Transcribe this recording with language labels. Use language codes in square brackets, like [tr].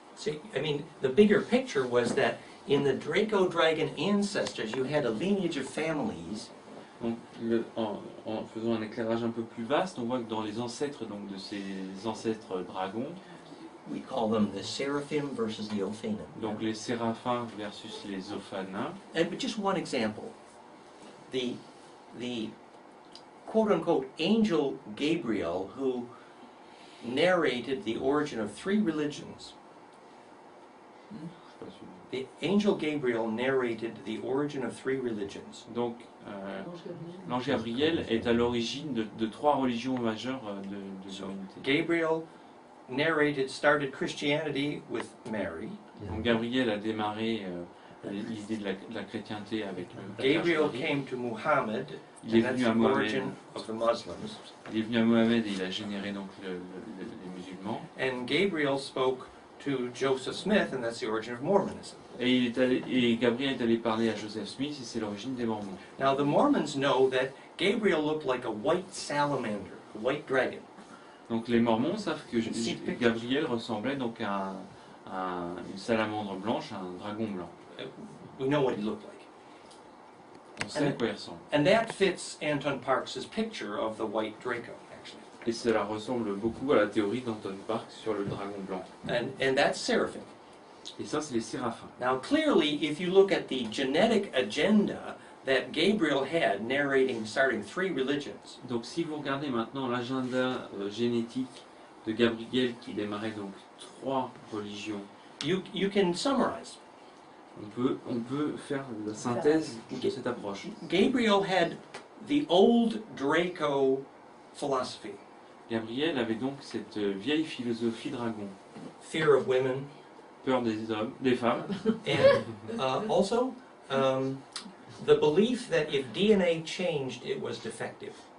[en] See, I mean, the bigger picture was that in the Draco-Dragon ancestors, you had a lineage of families. [fr] Donc, en faisant un éclairage un peu plus vaste, on voit que dans les ancêtres donc, de ces ancêtres dragons, [en] We call them the Seraphim versus the Ophanim. [fr] donc les séraphins versus les ophanins. [en] And but just one example, the quote-unquote angel Gabriel, who narrated the origin of 3 religions. The angel Gabriel narrated the origin of 3 religions. [fr] Donc, l'ange Gabriel est à l'origine de 3 religions majeures de l'humanité. [en] Gabriel started Christianity with Mary. [fr] Donc, Gabriel a démarré l'idée de la chrétienté avec le [en] Gabriel came to Muhammad, [fr] Il est [en] and that's [fr] venu [en] the [fr] à Mohamed. [en] origin of the Muslims. [fr] Il est venu à Mohamed et il a généré donc les musulmans. [en] And Gabriel spoke to Joseph Smith, and that's the origin of Mormonism. [fr] Et Gabriel est allé parler à Joseph Smith et c'est l'origine des Mormons. [en] Now the Mormons know that Gabriel looked like a white salamander, a white dragon. [fr] Donc les Mormons savent que Gabriel ressemblait donc à une salamandre blanche, à un dragon blanc. [en] We know what he looked like. [fr] On sait à quoi il ressemble. [en] And that fits Anton Parks' picture of the white Draco, actually. [fr] Et cela ressemble beaucoup à la théorie d'Anton Park sur le dragon blanc. [en] And that's Seraphim. [fr] Et ça, c'est les séraphins. [en] Now clearly, if you look at the genetic agenda that Gabriel had, starting 3 religions, [fr] Donc si vous regardez maintenant l'agenda génétique de Gabriel qui démarrait donc 3 religions, [en] you can summarize. [fr] on peut faire la synthèse de cette approche. [en] Gabriel had the old Draco philosophy. [fr] Gabriel avait donc cette vieille philosophie dragon, [en] Fear of women, [fr] peur des hommes, des femmes, [en] and also the belief that if DNA changed, it was defective.